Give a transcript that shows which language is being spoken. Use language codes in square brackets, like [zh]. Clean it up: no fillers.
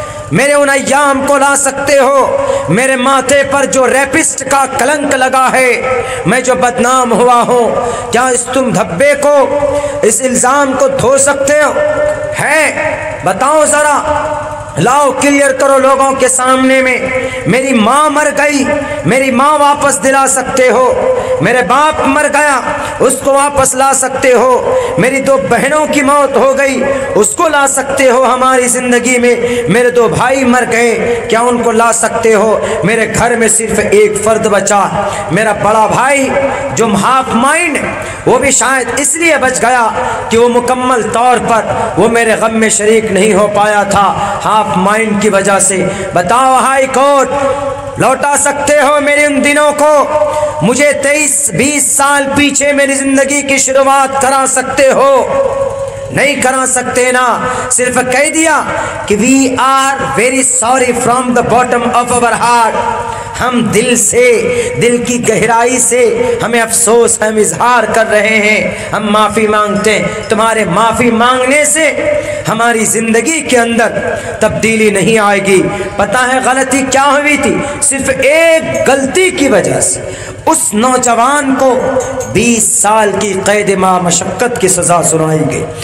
[ur] میرے ان ایام کو لا سکتے ہو؟ میرے ماتھے پر جو ریپسٹ کا کلنک لگا ہے، میں جو بدنام ہوا ہوں، کیا اس تم دھبے کو، اس الزام کو دھو سکتے ہو؟ ہے؟ بتاؤ ذرا، لاؤ کلیئر کرو لوگوں کے سامنے میں. میری ماں مر گئی، میری ماں واپس دلا سکتے ہو. میرے باپ مر گیا، اس کو واپس لا سکتے ہو. میری 2 بہنوں کی موت ہو گئی، اس کو لا سکتے ہو ہماری زندگی میں. میرے 2 بھائی مر گئے، کیا ان کو لا سکتے ہو؟ میرے گھر میں صرف ایک فرد بچا، میرا بڑا بھائی جو ہاف مائنڈ، وہ بھی شاید اس لیے بچ گیا کہ وہ مکمل طور پر وہ میرے غم میں شریک نہیں ہو پایا تھا، ہاف مائنڈ کی وجہ سے. بتاؤ ہائی کورٹ، لوٹا سکتے ہو میرے ان دنوں کو؟ مجھے 23-20 سال پیچھے میری زندگی کی شروعات کرا سکتے ہو؟ نہیں کرا سکتے نا. صرف کہہ دیا کہ [en] We are very sorry from the bottom of our heart. [ur] ہم دل سے، دل کی گہرائی سے ہمیں افسوس، ہم اظہار کر رہے ہیں، ہم معافی مانگتے ہیں. تمہارے معافی مانگنے سے ہماری زندگی کے اندر تبدیلی نہیں آئے گی. پتہ ہے غلطی کیا ہوئی تھی؟ صرف ایک غلطی کی وجہ سے اس نوجوان کو 20 سال کی قید ما مشقت کی سزا سنائی گئی.